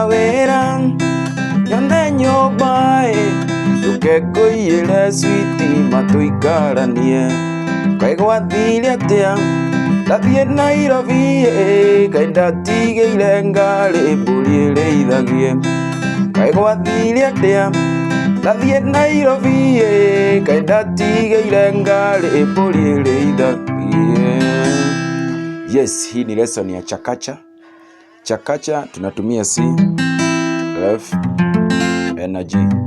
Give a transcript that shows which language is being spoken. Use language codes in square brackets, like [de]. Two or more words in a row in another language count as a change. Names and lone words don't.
[ki] wĩra nyone nyũmba njuke ngũiyĩre sweetie matũikaranie, kaĩ gwathire atĩa ndathiĩ Nairobi kaĩ ndatigĩire ngarĩ mbũri ĩrĩithagie, kaĩ gwathire atĩa ndathiĩ Nairobi kaĩ ndatigĩire ngarĩ mbũri ĩrĩithagie. [en] Yes, [sw] hii ni lesson ya chakacha. Chakacha tunatumia C, F na G.